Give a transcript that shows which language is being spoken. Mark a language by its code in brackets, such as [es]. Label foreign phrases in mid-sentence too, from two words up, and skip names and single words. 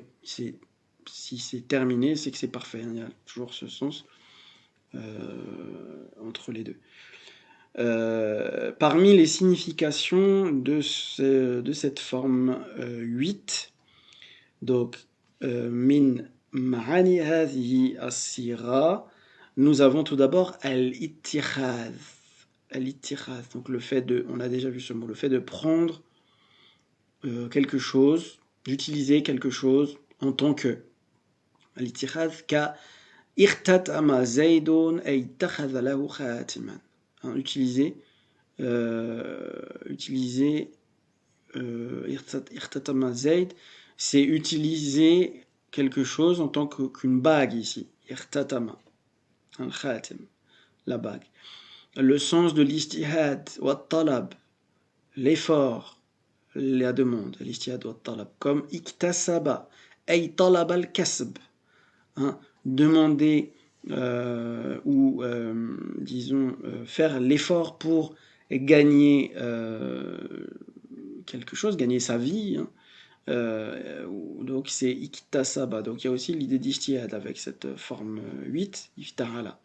[fr] Si c'est terminé, c'est que c'est parfait. Il y a toujours ce sens entre les deux. Parmi les significations de cette forme 8, donc [ar] من معاني هذه الصيغة, [fr] nous avons tout d'abord al-ittikhaz. Al-ittikhaz, donc le fait de, on a déjà vu ce mot, le fait de prendre quelque chose, d'utiliser quelque chose en tant que. [ar] الاتخاذ كارتتم زيد أي اتخذ له خاتما. [fr] Utiliser [ar] ارتتم زيد, [fr] c'est utiliser quelque chose en tant qu'une bague ici. Irtatama, un khatim, la bague. Le sens de l'istihad, [ar] وطلب, [fr] l'effort, la demande, l' [ar] اجتهاد وطلب, [fr] comme iktasaba, [ar] أي طلب الكسب, [fr] hein, demander ou disons faire l'effort pour gagner quelque chose, gagner sa vie, hein. Donc c'est iktasaba. Donc il y a aussi l'idée d'ijtihad avec cette forme 8, ifta'ala.